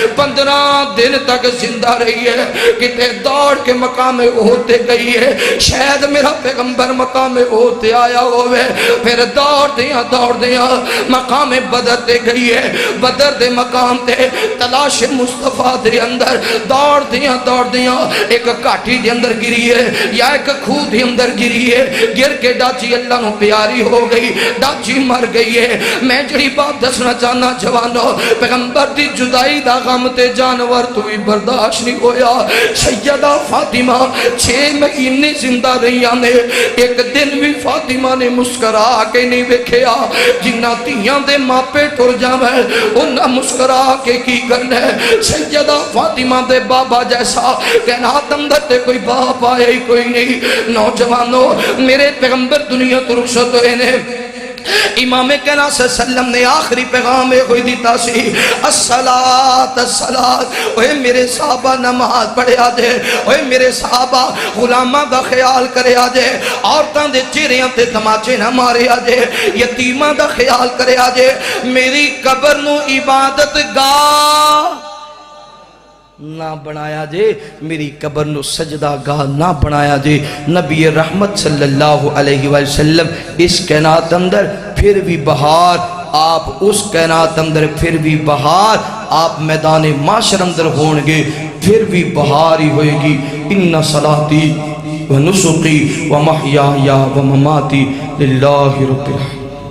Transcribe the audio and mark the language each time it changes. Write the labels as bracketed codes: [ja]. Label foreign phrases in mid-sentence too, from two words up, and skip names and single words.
[pa] 15 دن تک زندہ رہی ہے کتے دوڑ کے مقام ہوتے گئی ہے شاید میرا پیغمبر مقام ہوتے آیا ہوئے پھر دوڑ دیاں مقام بدر دے گئی ہے بدر دے مقام تے تلاش مصطفیٰ دے اندر دوڑ دیاں ایک کاٹھی دے اندر گری ہے یا ایک خود دے اندر گری ہے گر کے ڈاچی اللہ نو پیاری ہو گئی ڈاچی مر گئی ہے میں جڑی بات دسنا چاہنا جوانو پیغمبر دی جدائی دا غم تے جانور تو بھی برداشت نہیں ہویا سیدہ فاطمہ 6 مہینے زندہ رہی آنے ایک دن بھی فاطمہ نے مسکرا کے نہیں ویکھیا جنہ تیاں دے ماپے ٹر جاوے انہاں مسکرا کے کی کرنے سیدہ فاطمہ دے بابا جیسا کہنا اندر تے کوئی باپ آئے ہی کوئی نہیں نوجوانوں میرے پیغمبر دنیا تو رخصت ہوئے نے امام کہنا [ar] صلی اللہ علیہ وسلم [pa] نے آخری پیغام ہوئی دیتا سی الصلاة اوہ میرے صحابہ نماز پڑھے آجے اوہ میرے صحابہ غلامہ دا خیال کرے آجے عورتاں دے چہریاں تے تماچے نہ مارے آجے یتیمہ دا خیال کرے آجے میری قبر نو عبادت گاہ نہ بنایا جے میری قبر نو سجدہ گاہ نہ بنایا جے نبی رحمت [ar] صلی اللہ علیہ وسلم [pa] اس کائنات اندر پھر بھی بہار آپ اس کائنات اندر پھر بھی بہار آپ میدان معاشر اندر ہونگے پھر بھی بہار ہی ہوئے گی [ar] ان صلاتی و نسقی و محیایا و مماتی للہ رب العالمین